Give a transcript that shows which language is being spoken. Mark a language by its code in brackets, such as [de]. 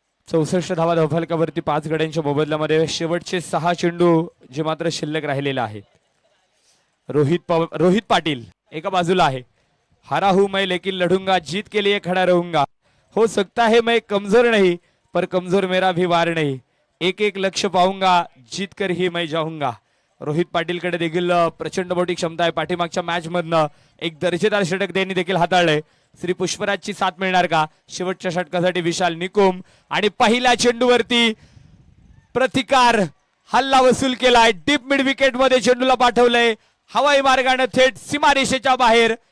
[mr] चौसष्ट धावा धावफलकावरती 5 गड्यांच्या मोबदल्यामध्ये शेवटचे 6 चेंडू जे मात्र शिल्लक राहिलेले आहेत. रोहित पाटील एका बाजूला आहे. [hi] हारा हूं मैं लेकिन लढूंगा, जीत के लिए खड़ा रहूंगा, हो सकता है मैं कमजोर नहीं पर कमजोर मेरा भी वार नहीं, एक एक लक्ष्य पाऊंगा, जीत कर ही मैं जाऊंगा. [mr] रोहित पाटीलकडे देखील प्रचंड मोठी क्षमता आहे. पाठीमागच्या मॅच मधनं एक दर्जेदार षटक त्यांनी देखील हाताळले. श्री पुष्पराजची साथ मिळणार का? शेवटच्या षटकासाठी विशाल निकुम आणि पहिल्या चेंडूवरती प्रतिकार, हल्ला वसूल केलाय. डीप मिड विकेट मध्ये चेंडूला पाठवलंय, हवाई मार्गाने थेट सीमारेषेच्या बाहेर.